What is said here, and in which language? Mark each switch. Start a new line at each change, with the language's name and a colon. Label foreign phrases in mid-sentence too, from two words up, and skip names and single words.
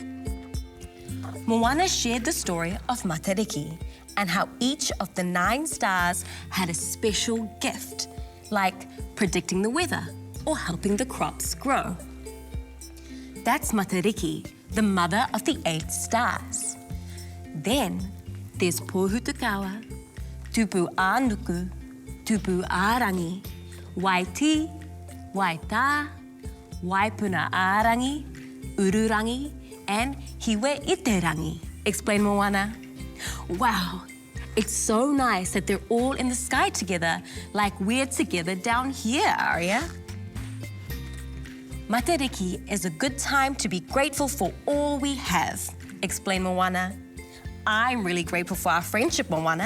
English: Moana shared the story of Matariki and how each of the 9 stars had a special gift, like predicting the weather or helping the crops grow. That's Matariki, the mother of the 8 stars. Then there's Pohutukawa, Tupu Anuku, Tupu Arangi, Waiti, Waita, Waipuna Arangi, Ururangi, and Hiwe Iterangi, explained Moana. Wow, it's so nice that they're all in the sky together, like we're together down here, Aria. Matariki is a good time to be grateful for all we have, explained Moana. I'm really grateful for our friendship, Moana.